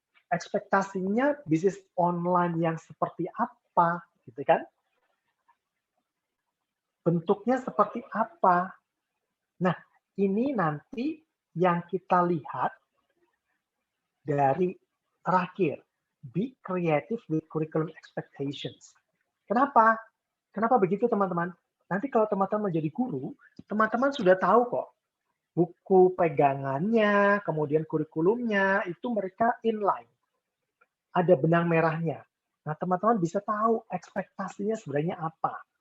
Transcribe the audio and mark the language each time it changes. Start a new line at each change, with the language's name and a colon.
Indonesian: Ekspektasinya bisnis online yang seperti apa, gitu kan? Bentuknya seperti apa? Nah, ini nanti yang kita lihat dari terakhir.
English: Be creative with curriculum expectations.
Indonesian: Kenapa? Kenapa begitu, teman-teman? Nanti kalau teman-teman menjadi guru, teman-teman sudah tahu kok buku pegangannya, kemudian kurikulumnya, itu mereka inline. Ada benang merahnya. Nah, teman-teman bisa tahu ekspektasinya sebenarnya apa.